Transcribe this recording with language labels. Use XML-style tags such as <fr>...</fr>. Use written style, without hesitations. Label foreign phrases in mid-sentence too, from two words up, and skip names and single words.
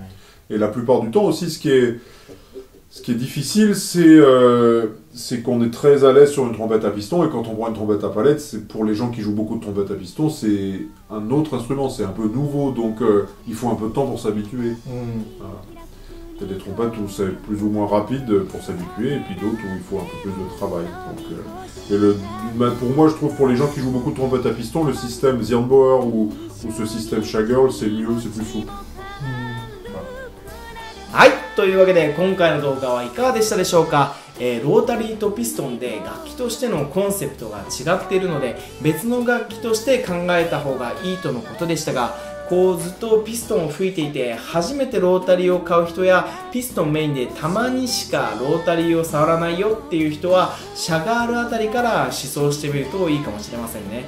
<fr>Et la plupart du temps aussi, ce qui est difficile, c'est qu'on est très à l'aise sur une trompette à piston, et quand on prend une trompette à palette, c'est pour les gens qui jouent beaucoup de trompettes à piston, c'est un autre instrument, c'est un peu nouveau, donc il faut un peu de temps pour s'habituer. Voilà. Il y a des trompettes où c'est plus ou moins rapide pour s'habituer, et puis d'autres où il faut un peu plus de travail. Donc, pour moi, je trouve pour les gens qui jouent beaucoup de trompettes à piston, le système Zirnbauer ou ce système Shagirl, c'est mieux, c'est plus souple.</fr> <ja>はい、というわけで今回の動画はいかがでしたでしょうか。ロータリーとピストンで楽器としてのコンセプトが違っているので別の楽器として考えた方がいいとのことでしたが、こうずっとピストンを吹いていて初めてロータリーを買う人やピストンメインでたまにしかロータリーを触らないよっていう人はシャガールあたりから思想してみるといいかもしれませんね。</ja>